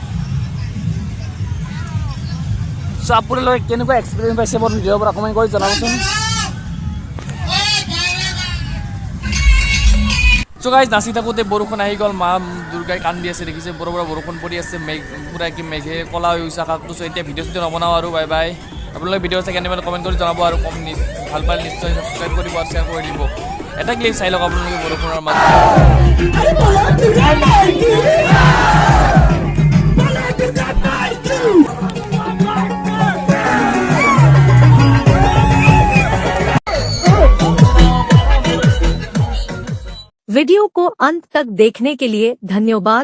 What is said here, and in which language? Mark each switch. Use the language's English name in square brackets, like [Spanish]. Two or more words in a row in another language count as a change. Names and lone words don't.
[Assamese] আপোনালোকে কেনেকুৱা এক্সপিৰিয়েঞ্চ পাইছে মোৰ ভিডিঅ'ৰ পৰা কমেণ্ট কৰি জনাবচোন [English] So guys, [Assamese] নাচি থাকোঁতে বৰষুণ আহি গ'ল মা দুৰ্গাই কান্দি আছে দেখিছে বৰ বৰষুণ পৰি আছে পুৰা কি মেঘে কলা হৈ গৈছে আকাশটো চ' এতিয়া ভিডিঅ' চিডিঅ' নবনাওঁ আৰু [English] bye bye [Assamese] আপোনালোকে ভিডিঅ' চাই কেনেকৈ কমেণ্ট কৰি জনাব আৰু ভাল পালে নিশ্চয় ছাবস্ক্ৰাইব কৰিব আৰু শ্বেয়াৰ কৰি দিব এটা ক্লিপ চাই লওক আপোনালোকে বৰষুণৰ মাজত [Hindi] वीडियो को अंत तक देखने के लिए धन्यवाद।